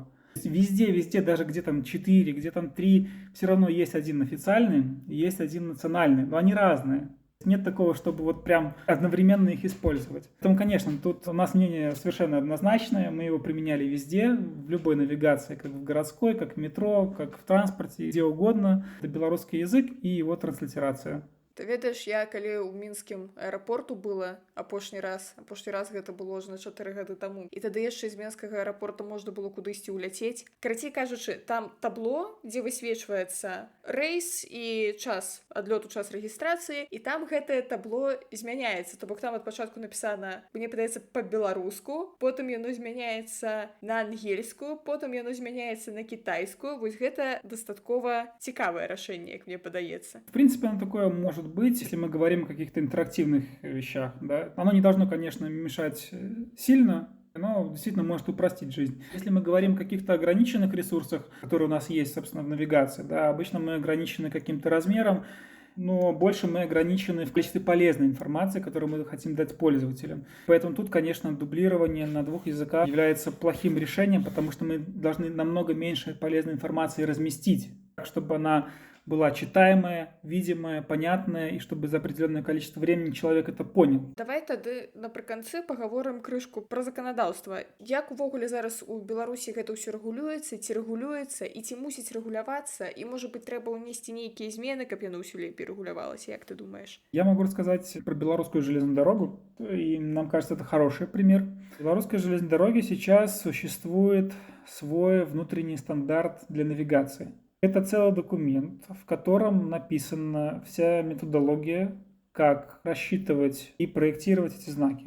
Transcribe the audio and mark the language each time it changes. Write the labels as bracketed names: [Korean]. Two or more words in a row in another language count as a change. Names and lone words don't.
[Russian] Везде, даже где там 4, где там 3, все равно есть один официальный, есть один национальный, но они разные. Нет такого, чтобы вот прям одновременно их использовать. Поэтому, конечно, тут у нас мнение совершенно однозначное, мы его применяли везде, в любой навигации, как в городской, как в метро, как в транспорте, где угодно. Это белорусский язык и его транслитерация. [Belarusian] Ты ведаеш, я калі ў мінскім аэрапорту была апошні раз гэта было ўжо 4 гады таму, і тады яшчэ з мінскага аэрапорта можна было кудысьці ўляцець. Карацей кажучы, там табло, дзе высвечваецца рэйс і час адлёту, час рэгістрацыі, і там гэтае табло змяняецца. То бок там ад пачатку напісана, мне падаецца, па-беларуску, потым яно змяняецца на ангельскую, потым яно змяняецца на кітайскую. Вось гэта дастаткова цікавае рашэнне, як мне падаецца. [Russian] В принципе, оно такое может быть, если мы говорим о каких-то интерактивных вещах. Да? Оно не должно, конечно, мешать сильно, но действительно может упростить жизнь. Если мы говорим о каких-то ограниченных ресурсах, которые у нас есть, собственно, в навигации, да, обычно мы ограничены каким-то размером, но больше мы ограничены в количестве полезной информации, которую мы хотим дать пользователям. Поэтому тут, конечно, дублирование на 2 языках является плохим решением, потому что мы должны намного меньше полезной информации разместить чтобы она была читаемая, видимая, понятная, и чтобы за определенное количество времени человек это понял. [Belarusian] Давай тады напрыканцы пагаворым крышку пра заканадаўства. Як увогуле зараз у Беларусі гэта ўсё рэгулюецца і ці мусіць рэгулявацца, і можа быць трэба ўнесці нейкія змены, каб яно ўсё лепей рэгулявалася, як ты думаешь? [Russian] Я могу рассказать про белорусскую железную дорогу, и нам кажется, это хороший пример. В белорусской железной дороге сейчас существует свой внутренний стандарт для навигации. Это целый документ, в котором написана вся методология, как рассчитывать и проектировать эти знаки.